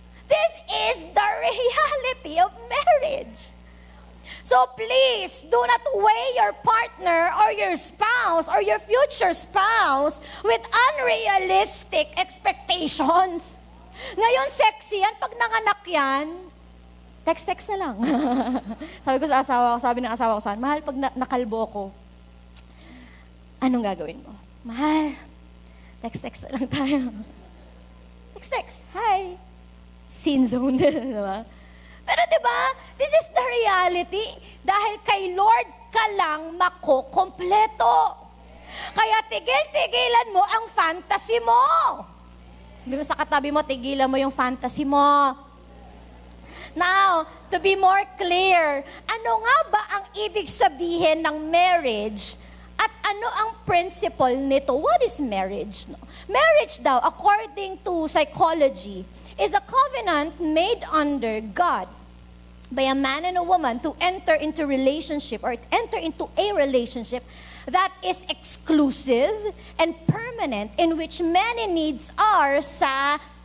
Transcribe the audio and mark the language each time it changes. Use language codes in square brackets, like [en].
[en] This is the reality of marriage. So please, do not weigh your partner or your spouse or your future spouse with unrealistic expectations. [tl] Ngayon, sexy yan. Pag nanganak yan, text na lang. Sabi ko sa asawa ko, sabi ng asawa ko saan, mahal, pag nakalbo ko, anong gagawin mo? Mahal, text na lang tayo. Text. Hi. Scene zone. Diba? Pero diba, [en] this is the reality. [tl] Dahil kay Lord ka lang makukompleto. Kaya tigil-tigilan mo ang fantasy mo. Sabi mo sa katabi mo, tigilan mo yung fantasy mo. [en] Now, to be more clear, [tl] ano nga ba ang ibig sabihin ng marriage at ano ang principle nito? [en] What is marriage? No? Marriage daw, according to psychology, is a covenant made under God by a man and a woman to enter into relationship or enter into a relationship that is exclusive and permanent, in which many needs are satisfied.